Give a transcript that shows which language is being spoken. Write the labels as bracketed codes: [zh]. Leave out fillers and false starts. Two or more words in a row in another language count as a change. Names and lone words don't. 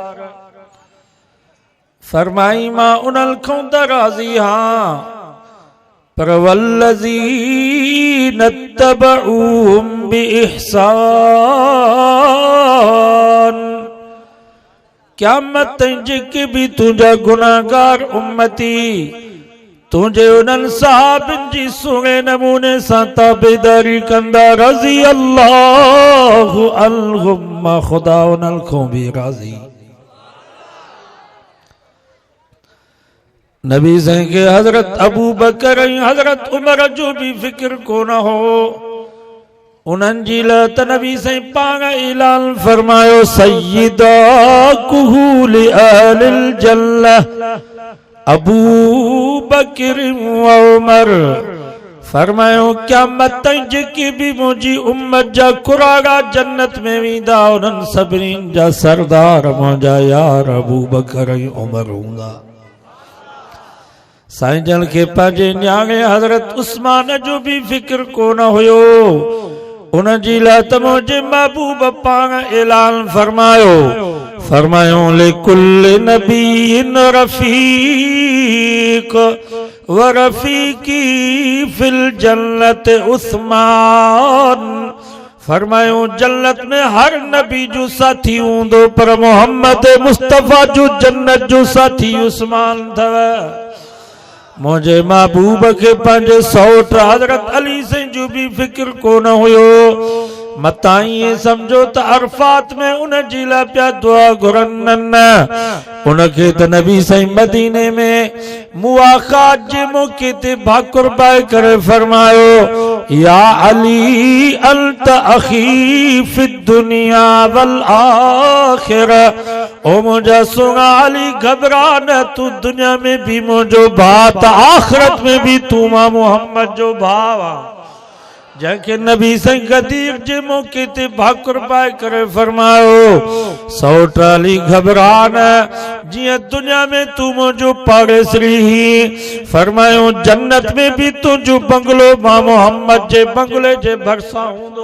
[sd] फरमाई मां उन्हनि खां त राज़ी हां, पर [ar] والذين اتبعوهم بإحسان, [sd] क़यामत ताईं जेके भी तुंहिंजा गुनाहगार उम्मती तुंहिंजे उन्हनि साहबनि जी सुहिणे नमूने सां ताबेदारी कंदा, [ar] رضي الله عنهم, [sd] खुदा उन्हनि खां बि राज़ी। नबी साईं खे हज़रत अबू बकर ऐं हज़रत उमर जो भी फिक्र कोन हो। उन्हनि जी लाइ त नबी साईं पाण ऐलान फरमायो, [ar] سيدا كهول أهل الجنة أبو بكر وعمر. [sd] फरमायो क़यामत ताईं जेके भी मुंहिंजी उम्मत जा कुराड़ा जन्नत में वेंदा, उन्हनि सभिनी जा सरदार मुंहिंजा यार अबू बकर ऐं उमर हूंदा। साईं जन खे पंहिंजे न्याणे हज़रत उस्मान जो भी फिक्र कोन हुयो। उन जी लाइ त मुंहिंजे महबूब पाण ऐलान फरमायो, फरमायो [ar] لكل نبي رفيق ورفيقي في الجنة عثمان. [sd] फरमायो जन्नत में हर नबी जो साथी हूंदो, पर मोहम्मद मुस्तफ़ा जो जन्नत जो साथी उस्मान अथव। मुझे महबूब के पंहिंजे सौट हज़रत अली साईं जो भी फिक्र कोन हुयो। मता ईअं सम्झो त अरफात में उन जी लाइ पिया दुआ घुरनि, न उनखे त नबी साईं मदीने में मुआख़ात जे मौक़े ते भाकुर पाए करे फरमायो, [ar] يا علي أنت أخي في الدنيا والآخرة. [sd] ओ मुंहिंजा सुहिणा अली घबरा न, तू दुनिया में भी मुंहिंजो भाउ त आखिरत में भी तू मां मोहम्मद जो भाउ आ। जंहिंखे नबी साईं गदीर जे मौक़े ते भाकुर पाए करे फरमायो, सौट अली घबरा न, जीअं दुनिया में तू मुंहिंजो पाड़ेसरी ही, फरमायो जन्नत में भी तुंहिंजो बंगलो मां मोहम्मद जे बंगले जे भरिसां हूंदो।